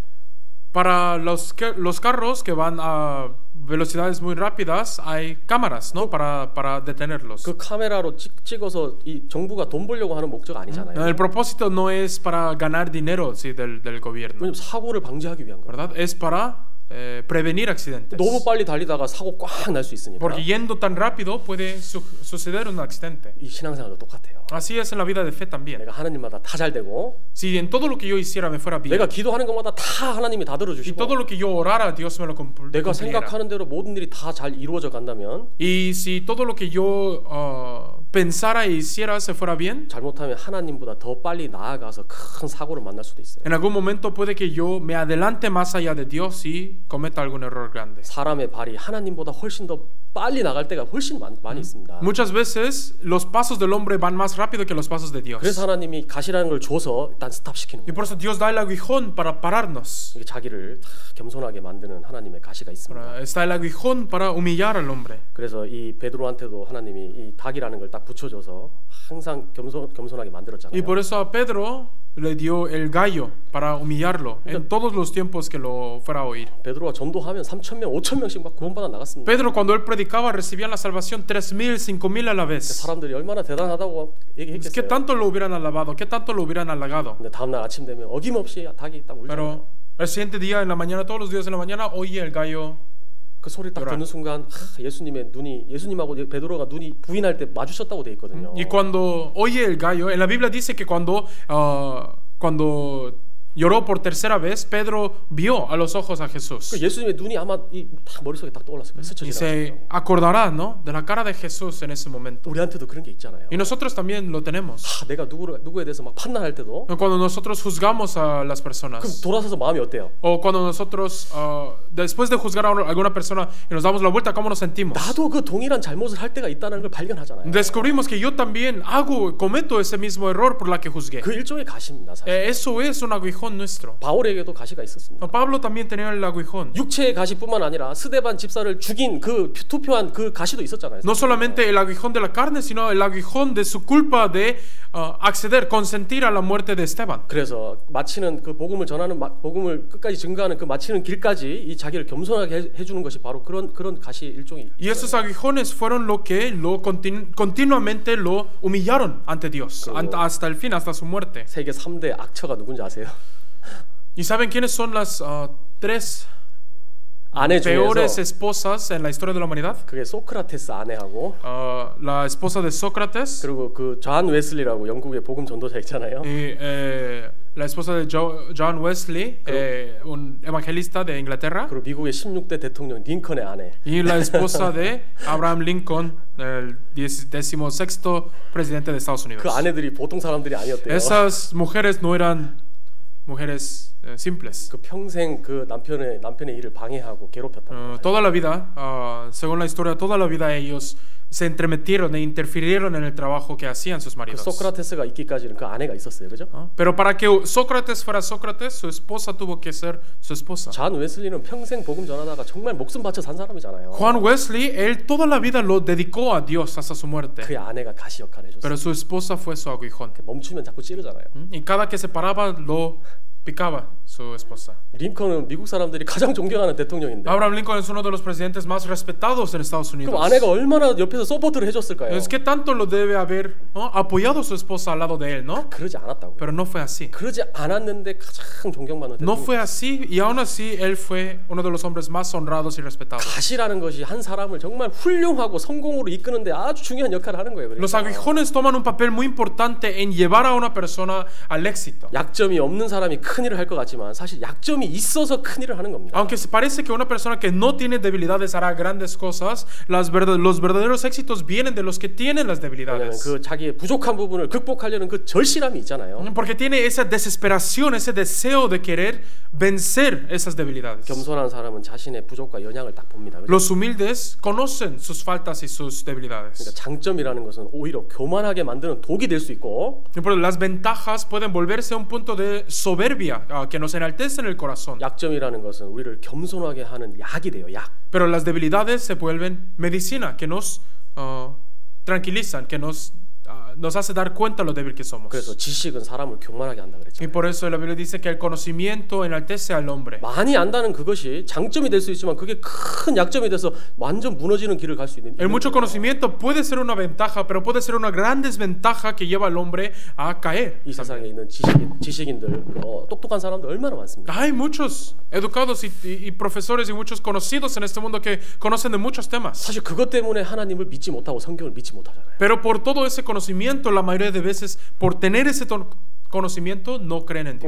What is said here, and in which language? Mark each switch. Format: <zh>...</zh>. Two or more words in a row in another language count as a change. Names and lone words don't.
<es>Para los carros que van a velocidades muy rápidas hay cámaras, ¿no? Para detenerlos.</es> <ko>그 카메라로 찍어서 이 정부가 돈 벌려고 하는 목적 아니잖아요.</ko> <es>El propósito no es para ganar dinero, sí, del gobierno,</es> <ko>왜냐면 사고를 방지하기 위한 거예요.</ko> <es>¿verdad? Es para prevenir accidentes.</es> <ko>너무 빨리 달리다가 사고 꽉 날 수 있으니까.</ko> <es>Porque yendo tan rápido puede suceder un accidente.</es> <ko>이 신앙생활도 똑같아요.</ko> <es>Así es en la vida de fe también.</es> <ko>내가 하나님마다 다 잘 되고</ko> <es>Si en todo lo que yo hiciera me fuera bien,</es> <ko>내가 기도하는 것마다 다 하나님이 다</ko> <es>y</es> <ko>들어주시고</ko> <es>todo lo que yo orara, Dios me lo</es> <ko>내가</ko> <es>cumpliera.</es> <ko>생각하는 대로 모든 일이 다 잘 이루어져 간다면</ko> <es>Y si todo lo que yo pensara e hiciera se fuera bien,</es> <ko>잘못하면 하나님보다 더 빨리 나아가서 큰 사고를 만날 수도 있어요.</ko> <es>en algún momento puede que yo me adelante más allá de Dios y cometa algún error grande.</es> <ko>사람의 발이 하나님보다 훨씬 더 빨리 나갈 때가 훨씬 많이 있습니다.</ko> <es>Muchas veces los pasos del hombre van más rápido que los pasos de Dios.</es> <ko>그래서 하나님이 가시라는 걸 줘서 일단 스탑시키는</ko> <es>Y</es> <ko>거예요.</ko> <es>por eso Dios da el aguijón para pararnos.</es> <ko>이게 자기를 다 겸손하게 만드는 하나님의 가시가 있습니다.</ko> <es>Está el aguijón para humillar al hombre.</es> <ko>그래서 이 베드로한테도 하나님이 이 닭이라는 걸 딱 붙여줘서 항상 겸손하게 만들었잖아요.</ko> <es>Y por eso a Pedro le dio el gallo para humillarlo en todos los tiempos que lo fuera a oír.</es> <ko>베드로가 전도하면 3,000명, 5,000명씩 막 구원받아 나갔습니다.</ko> <es>Pedro cuando él predicaba recibían la salvación 3,000, 5,000 a la vez.</es> <ko>사람들이 얼마나 대단하다고</ko> <es>¿Qué</es> <ko>얘기했겠어요.</ko> <es>tanto lo hubieran alabado? ¿Qué tanto lo hubieran halagado?</es> <ko>근데 다음날 아침 되면 어김없이 닭이 딱 울잖아요.</ko> <es>Pero el siguiente día en la mañana, todos los días en la mañana, oye el gallo.</es> <ko>그 소리 딱 듣는 순간 예수님하고 베드로가 눈이 부인할 때 마주쳤다고 돼 있거든요.</ko> <es>Y cuando oye el gallo, en la Biblia dice que cuando lloró por tercera vez, Pedro vio a los ojos a Jesús.</es> <ko>예수님의 눈이 아마 딱 머릿속에 딱 떠올랐을 거예요. 스쳐</ko> <es>Y se</es> <ko>지나갔어요.</ko> <es>acordará, ¿no?, de la cara de Jesús en ese momento.</es> <ko>우리한테도 그런 게 있잖아요.</ko> <es>Y nosotros también lo tenemos.</es> <ko>내가 누구에 대해서 막 판단할 때도</ko> <es>Cuando nosotros juzgamos a las</es> <ko>그럼</ko> <es>personas,</es> <ko>돌아서서 마음이 어때요?</ko> <es>o cuando nosotros, después de juzgar a alguna persona y nos damos la vuelta, ¿cómo nos sentimos?</es> <ko>나도 그 동일한 잘못을 할 때가 있다는 걸 발견하잖아요.</ko> <es>Descubrimos que yo también cometo ese mismo error por la que juzgué.</es> <ko>그 일종의 가시입니다. 사실.</ko> <es>Eso es un aguijón nuestro.</es> <ko>바울에게도 가시가 있었습니다.</ko> <es>Pablo también tenía el aguijón.</es> <ko>육체의 가시뿐만 아니라 스데반 집사를 죽인 그 투표한 그 가시도 있었잖아요.</ko> <es>No solamente el aguijón de la carne, sino el aguijón de su culpa de consentir a la muerte de Esteban.</es> <ko>그래서 마치는 그 복음을 전하는 복음을 끝까지 증거하는 그 마치는 길까지 이 자기를 겸손하게 해주는 것이 바로 그런 가시 일종이.</ko> <es>Y esos aguijones fueron lo que continuamente lo humillaron ante Dios, hasta el fin, hasta su muerte.</es> <ko>세계 3대 악처가 누군지 아세요?</ko> <es>¿Y saben quiénes son las tres</es> <ko>아내</ko> <es>peores</es> <ko>중에서</ko> <es>esposas en la historia de la humanidad?</es> <ko>그게 소크라테스 아내하고</ko> <es>La esposa de Sócrates</es> <ko>그리고 그 존 웨슬리라고 영국의 복음 전도자 있잖아요.</ko> <es>y la esposa de John Wesley, un evangelista de Inglaterra,</es> <ko>그리고 미국의 16대 대통령 링컨의 아내.</ko> <es>y la esposa de Abraham Lincoln, el 16º presidente de Estados Unidos.</es> <ko>그 아내들이 보통 사람들이 아니었대요.</ko> <es>Esas mujeres no eran mujeres simples.</es> <ko>그 평생 그 남편의 일을 방해하고 괴롭혔다.</ko> <es>Toda la vida, según la historia, toda la vida ellos se entremetieron e interfirieron en el trabajo que hacían sus</es> <ko>그</ko> <es>maridos.</es> <ko>소크라테스가 있기까지는 그 아내가 있었어요, 그죠?</ko> <es>Pero para que Sócrates fuera Sócrates, su esposa tuvo que ser su esposa.</es> <ko>존 웨슬리는 평생 복음 전하다가 정말 목숨 바쳐 산 사람이잖아요.</ko> <es>Juan Wesley, él toda la vida lo dedicó a Dios hasta su muerte.</es> <ko>그의 아내가 가시 역할을 해줬어요.</ko> <es>Pero su esposa fue su aguijón.</es> <ko>멈추면 자꾸 찌르잖아요.</ko> <es>Y cada que se paraba lo picaba su esposa.</es> <ko>링컨은 미국 사람들이 가장 존경하는 대통령인데.</ko> <es>Abraham Lincoln es uno de los presidentes más respetados en Estados Unidos.</es> <ko>그럼 아내가 얼마나 옆에서 서포트를 해줬을까요?</ko> <es>Es que tanto lo debe haber apoyado su esposa al lado de él, ¿no?</es> <ko>그러지 않았다고요.</ko> <es>Pero no fue así.</es> <ko>그러지 않았는데 가장 존경받는</ko> <es>No</es> <ko>대통령.</ko> <es>fue así y aún así él fue uno de los hombres más honrados y respetados.</es> <ko>가시라는 것이 한 사람을 정말 훌륭하고 성공으로 이끄는데 아주 중요한 역할을 하는 거예요.</ko> <es>Los</es> <ko>그러니까.</ko> <es>aguijones toman un papel muy importante en llevar a una persona al éxito.</es> <ko>약점이 없는 사람이 큰 일을 할 것 같지만 사실 약점이 있어서 큰 일을 하는 겁니다.</ko> <es>Aunque parece que una persona que no tiene debilidades hará grandes cosas, los verdaderos éxitos vienen de los que tienen las</es> <ko>왜냐하면</ko> <es>debilidades.</es> <ko>그 자기의 부족한 부분을 극복하려는 그 절실함이 있잖아요.</ko> <es>Porque tiene esa desesperación, ese deseo de querer vencer esas debilidades.</es> <ko>겸손한 사람은 자신의 부족과 연약을 딱 봅니다. 그죠?</ko> <es>Los humildes conocen sus faltas y sus debilidades.</es> <ko>그러니까 장점이라는 것은 오히려 교만하게 만드는 독이 될 수 있고</ko> <es>Pero las ventajas pueden volverse un punto de soberbia que nos enaltece en el corazón.</es> <ko>약점이라는 것은 우리를 겸손하게 하는 약이 돼요. 약.</ko> <es>Pero las debilidades se vuelven medicina que nos tranquilizan, que nos hace dar cuenta lo débil que somos.</es> <ko>그래서 지식은 사람을 교만하게 한다</ko> <es>Y</es> <ko>그랬죠.</ko> <es>por eso la Biblia dice que el conocimiento enaltece al hombre.</es> <ko>많이 안다는 그것이 장점이 될 수 있지만 그게 큰 약점이 돼서 완전 무너지는 길을 갈 수 있는.</ko> <es>El mucho conocimiento puede ser una ventaja, pero puede ser una gran desventaja que lleva al hombre a caer.</es> <ko>이 세상에 있는 지식인들, 똑똑한 사람들 얼마나 많습니까?</ko> <es>Hay muchos educados y profesores y muchos conocidos en este mundo que conocen de muchos temas.</es> <ko>사실 그것 때문에 하나님을 믿지 못하고 성경을 믿지 못하잖아요.</ko> <es>Pero por todo ese conocimiento, la mayoría de veces, por tener ese conocimiento no creen en</es>